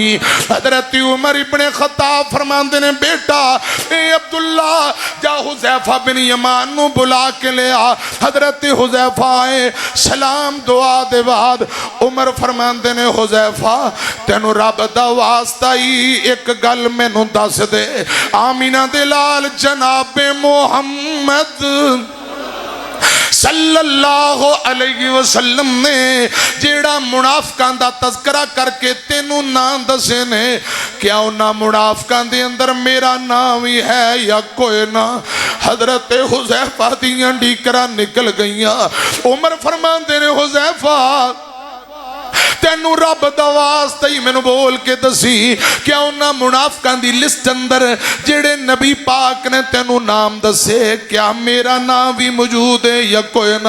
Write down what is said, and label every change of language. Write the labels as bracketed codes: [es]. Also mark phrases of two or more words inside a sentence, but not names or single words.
[pa] حضرت عمر ابن خطاب فرماندے نے بیٹا اے عبداللہ جا حذیفہ بن یمان نوں بلا کے لے. حضرت حذیفہ آئے، سلام دعا دے بعد عمر فرماندے نے حذیفہ تینوں رب دا واسطہ ای اک گل مینوں دس دے، آمنہ دے لال جنابِ محمد [ar] صلى الله عليه وسلم [pa] نے جیہڑا منافقاں دا تذکرہ کر کے تینوں ناں دسے نے، کیا اونہاں منافقاں دے اندر میرا ناں ای ہے یا کوئی نہ? حضرت حذیفہ دیاں ڈھیکراں نکل گئیاں. عمر فرماندے نے حذیفہ تینوں رب دا واسطہ ای مینوں بول کے دسیں، کیا اونہاں منافقاں دی لسٹ اندر جیہڑے نبی پاک نے تینوں ناں دسے، کیا میرا ناں بھی موجود ہے یا کوئی نہ?